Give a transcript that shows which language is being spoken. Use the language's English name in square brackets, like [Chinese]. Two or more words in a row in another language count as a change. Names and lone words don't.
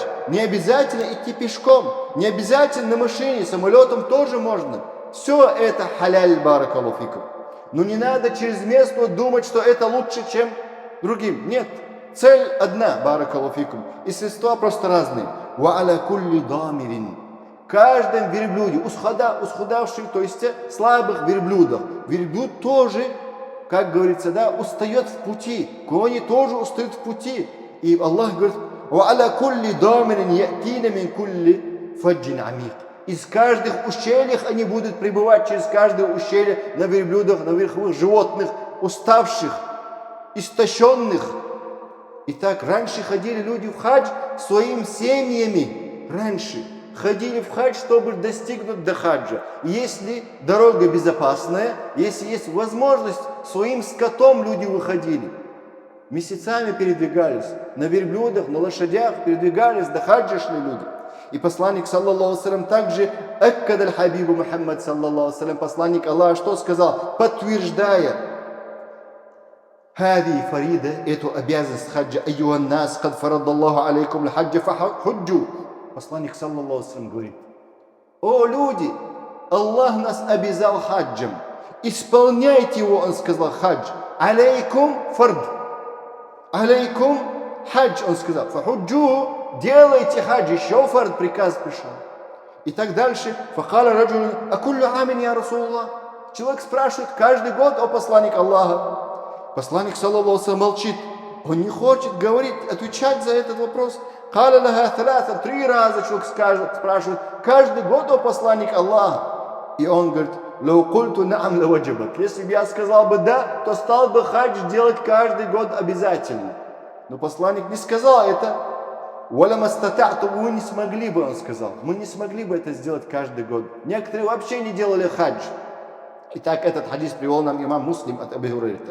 [Russian] Не обязательно идти пешком, не обязательно на машине, самолетом тоже можно. Все это халяль, [Arabic] بارك الله فيكم. [Russian] Но не надо чрезмерно думать, что это лучше, чем другим. Нет. Цель одна, [Arabic] بارك الله فيكم. [Russian] И средства просто разные. [Arabic] وعلى كل ضامر. [Russian] Каждом верблюде, усхудавших, то есть слабых верблюдах. Верблюд тоже, как говорится, да, устает в пути. Кони тоже устают в пути. И Аллах говорит: [Arabic] «وعلى كل ضامر يأتين من كل فج عميق». [Russian] Из каждых ущельях они будут пребывать через каждое ущелье на верблюдах, на верховых животных, уставших, истощенных. Итак, раньше ходили люди в хадж своими семьями. Раньше ходили в хадж, чтобы достигнуть до хаджа. Если дорога безопасная, если есть возможность, своим скотом люди выходили. Месяцами передвигались. На верблюдах, на лошадях передвигались, до хаджа шли люди. И посланник, [Arabic] صلى الله سلم, [Russian] также [Arabic] أكد الحبيب [Russian] Мухаммад, [Arabic] صلى الله سلم, [Russian] посланник Аллаха, что сказал? Подтверждая: [Arabic] «هذه فريضة», [Russian] эту обязанность хаджа, [Arabic] أيها الناس, قد فرض الله عليكم الحج فحجوا. [Russian] Посланник, [Arabic] صلى الله سلم, [Russian] говорит: о люди, Аллах нас обязал хаджем, исполняйте его, он сказал, хадж. [Arabic] عليكم فرض عليكم حج, [Russian] он сказал, фахуджу, делайте хадж, еще фард приказ пришел. И так дальше. [Arabic] فقال رجل أكل عام يا رسول الله. [Russian] Человек спрашивает каждый год: о посланник Аллаха. Посланник, [Arabic] صلى الله سلم, [Russian] молчит. Он не хочет говорить, отвечать за этот вопрос. [Arabic] قال لها ثلاثا, [Russian] 3 раза человек спрашивает каждый год: о посланник Аллаха. И он говорит: [Arabic] لو قلت نعم لوجبت. [Russian] Если бы я сказал бы да, то стал бы хадж делать каждый год обязательно. Но посланник не сказал это. [Arabic] ولما استطعتم, [Russian] вы не смогли бы, он сказал. Мы не смогли бы это сделать каждый год. Некоторые вообще не делали хадж. Итак, этот хадис привел нам имам Муслим от Абу Хурайрата.